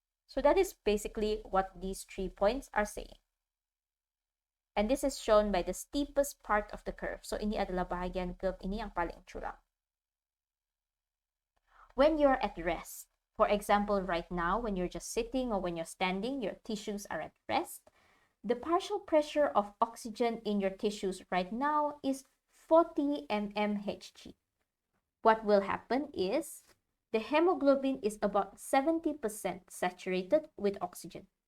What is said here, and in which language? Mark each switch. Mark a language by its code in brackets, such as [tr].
[en] So that is basically what these 3 points are saying. And this is shown by the steepest part of the curve. [ms] So ini adalah bahagian curve ini yang paling curam. [en] When you're at rest, for example, right now, when you're just sitting or when you're standing, your tissues are at rest. The partial pressure of oxygen in your tissues right now is 40 mmHg. What will happen is the hemoglobin is about 70% saturated with oxygen.